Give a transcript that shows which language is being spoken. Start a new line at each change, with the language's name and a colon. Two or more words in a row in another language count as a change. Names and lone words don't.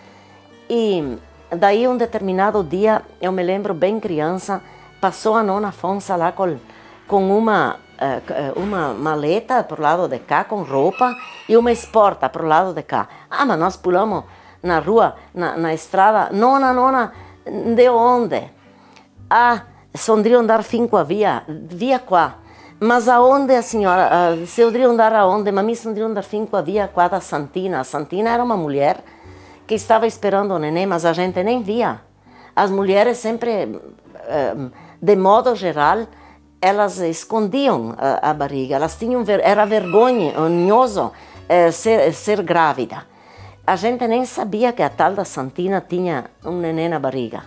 Portuguese: E daí, um determinado dia, eu me lembro bem criança, passou a nona Afonso lá com uma maleta para o lado de cá, com roupa, e uma esporta para o lado de cá. Ah, mas nós pulamos na rua, na estrada. Nona, de onde?
Venetian: Ah, sondrio andar finco a via qua.
Portuguese: Mas aonde a senhora? Se eu andar aonde?
Venetian: Mas me sondrio andar finco a via qua da Santina.
Portuguese: A Santina era uma mulher que estava esperando o neném, mas a gente nem via. As mulheres sempre, de modo geral, elas escondiam a barriga, elas tinham, era vergonhoso ser grávida. A gente nem sabia que a tal da Santina tinha um neném na barriga.